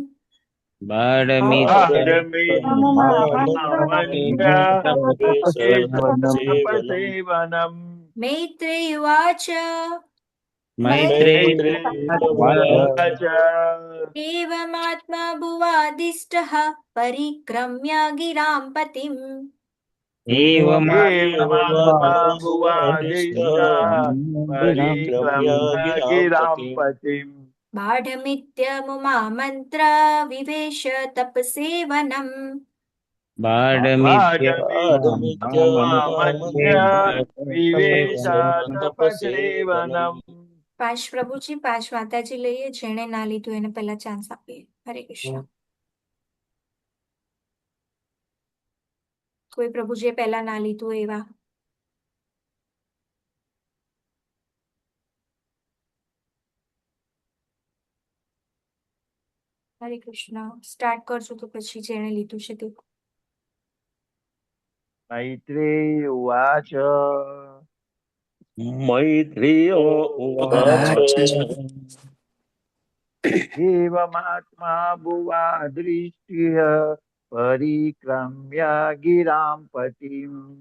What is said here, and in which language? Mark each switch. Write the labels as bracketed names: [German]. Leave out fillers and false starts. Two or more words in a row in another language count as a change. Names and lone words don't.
[Sanskrit] मैत्रे उवाच एवमात्मभुवादिष्टः परिक्रम्य गिरां पतिम् बाढमित्यमुमामन्त्र विवेश तपसेवनम् [Gujarati] પાંચ પ્રભુજી પાંચ માતાજી લઈએ, જેણે ના લીધું એને પહેલા ચાન્સ આપીએ. હરે કૃષ્ણ. કોઈ પ્રભુજીએ પહેલા ના લીધું એવા? હરે કૃષ્ણ. સ્ટાર્ટ કરજો તો પછી જેણે લીધું છે તે. [Sanskrit] मैत्रेय उवाच मैत्रेय उवाच एवमात्मा भुवा दृष्ट्य परिक्रम्य गिरां पतिम्